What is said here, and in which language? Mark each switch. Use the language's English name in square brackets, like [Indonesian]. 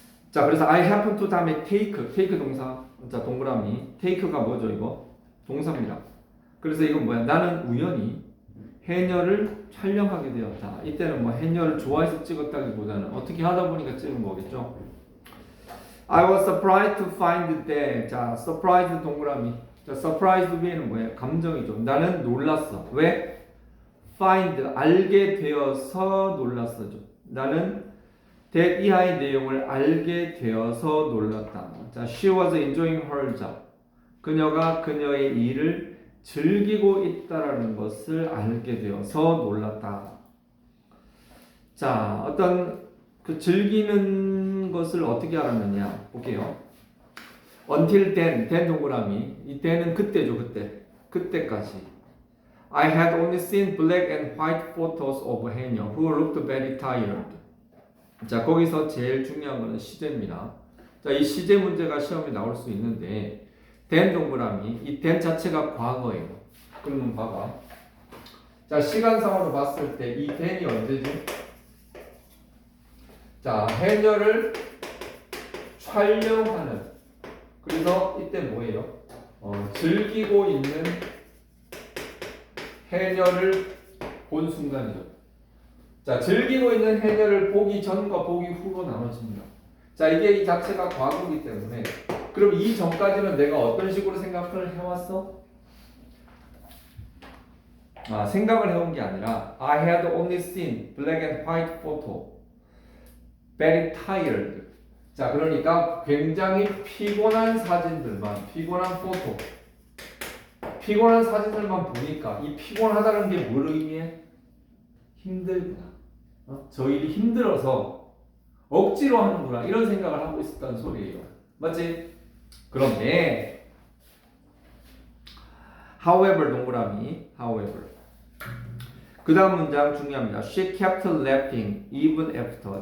[Korean] 자, 그래서 [English] I happen to [Korean] 다음에 take 동사. 자, 동그라미. take가 뭐죠, 이거? 동사입니다. 그래서 이건 뭐야? 나는 우연히 해녀를 촬영하게 되었다. 이때는 뭐 해녀를 좋아해서 찍었다기보다는 어떻게 하다 보니까 찍은 거겠죠. [English] I was surprised to find that. [Korean] 자, surprised 동그라미. 자, surprised 위에는 뭐예요? 감정이죠. 나는 놀랐어. 왜? find 알게 되어서 놀랐어죠. 나는 that 이하의 내용을 알게 되어서 놀랐다. [English] 자, she was enjoying her job. [Korean] 그녀가 그녀의 일을 즐기고 있다라는 것을 알게 되어서 놀랐다. 자, 어떤 그 즐기는 것을 어떻게 알았느냐 볼게요. [English] Until then 동그라미. [Korean] 이 then은 그때죠, 그때까지. [English] I had only seen black and white photos of 해녀 who looked very tired. [Korean] 자, 거기서 제일 중요한 것은 시제입니다. 자, 이 시제 문제가 시험에 나올 수 있는데 then 동그라미. 이 then 자체가 과거예요. 그러면 봐봐. 자, 시간상으로 봤을 때 이 then이 언제지? 자, 해녀를 촬영하는. 그래서 이때 뭐예요? 즐기고 있는 해녀를 본 순간이죠. 자, 즐기고 있는 해녀를 보기 전과 보기 후로 나눠집니다. 자, 이게 이 자체가 과거이기 때문에 그럼 이 전까지는 내가 어떤 식으로 생각을 해왔어? 생각을 해온 게 아니라 [English] I had only seen black and white photo. Very tired. [Korean] 자, 그러니까 굉장히 피곤한 사진들만, 피곤한 포토, 피곤한 사진들만 보니까 이 피곤하다는 게 뭘 의미해? 힘들구나. 저 일이 힘들어서 억지로 하는구나. 이런 생각을 하고 있었다는 소리예요. 맞지? 그런데 however 동그라미 however 그 다음 문장 중요합니다. [English] She kept laughing even after.